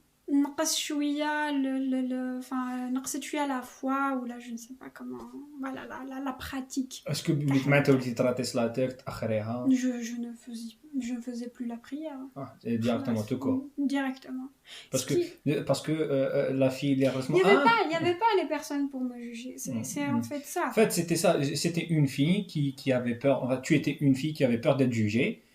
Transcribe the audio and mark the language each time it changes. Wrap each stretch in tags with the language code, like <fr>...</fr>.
<ar>نقص شوية نقصت شوية</ar> <fr>la foi, ou là je ne sais pas comment, voilà, la pratique. Est-ce que</fr> <ar>معناتها وليتي تراطي صلاتك تأخريها؟</ar> <fr>je ne faisais plus la prière. Directement tout court. Directement. Parce que la fille il y avait pas les personnes pour me juger. C'est en fait ça. En fait, c'était une fille qui avait peur. En fait, tu étais une fille qui avait peur d'être jugée.</fr>